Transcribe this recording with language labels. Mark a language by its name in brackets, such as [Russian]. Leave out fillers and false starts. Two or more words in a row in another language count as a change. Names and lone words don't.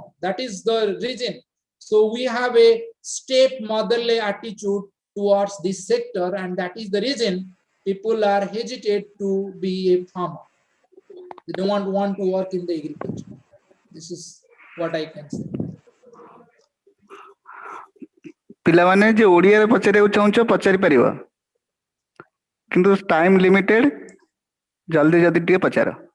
[English] That is the reason. So we have a step-motherly attitude towards this sector, and that is the reason people are hesitant to be a farmer. They don't want to work in the agriculture. This is what I can say. [Odia] ପିଲାମାନେ ଯେ ଓଡ଼ିଆରେ ପଚାରିବାକୁ ଚାହୁଁଛ ପଚାରି ପାରିବ, କିନ୍ତୁ [English] time limited, [Odia] ଜଲ୍ଦି ଜଲ୍ଦି ଟିକେ ପଚାର.